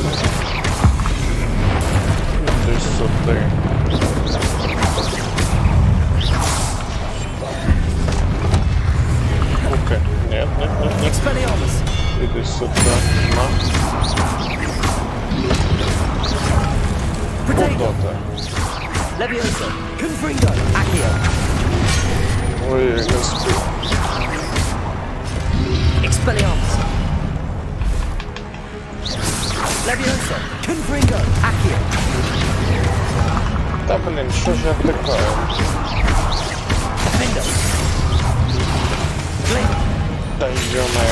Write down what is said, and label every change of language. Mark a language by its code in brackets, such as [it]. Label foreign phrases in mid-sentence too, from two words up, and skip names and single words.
[uk] Іди сюди. Окей. Нет. Іди сюди. На. Куда ти? [la] Leviosa. Confringo. Accio. [uk] Ой, не спи. [la] Expelliarmus. Leviosa. Confringo. Accio. [uk] Та блін, що ж я втикаю? [la] Defendo. Flame. [uk] Та йо-моє.